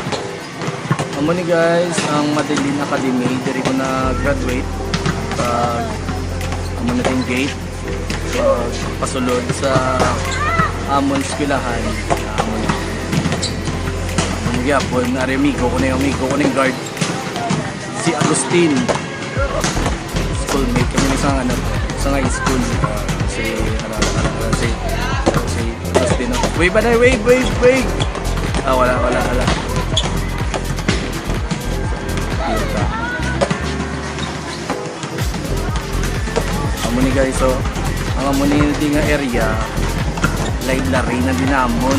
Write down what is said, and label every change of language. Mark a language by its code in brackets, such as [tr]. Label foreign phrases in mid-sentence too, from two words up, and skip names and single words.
[hil] Amo ni guys, ang Madeline Academy, diri ko na graduate. Amo na ting gate. Pasulod sa amon eskwelahan. Amo na. Amo gyapon, ari amigo ko na [tl] yung guard. [hil] Si Agustin. Schoolmate kami sa ano, sa [en] high school. [hil] Si Agustin. Wait, ba na, wait. Wala. Amo ni guys, so ang amo ni nga area library na dinamon.